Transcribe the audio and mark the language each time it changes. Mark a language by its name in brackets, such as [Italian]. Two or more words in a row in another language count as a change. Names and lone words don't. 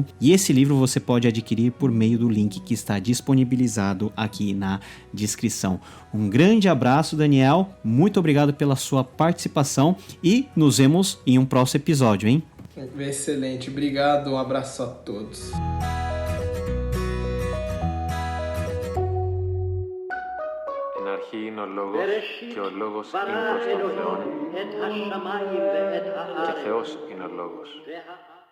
[Portuguese] E esse livro você pode adquirir por meio do link que está disponibilizado aqui na descrição. Um grande abraço, Daniel. Muito obrigado pela sua participação e nos vemos em um próximo episódio, hein? Excelente. Obrigado. Um abraço a todos. [Greek] Είναι ο Λόγος και ο Λόγος είναι προς τον Θεόν και Θεός είναι ο Λόγος.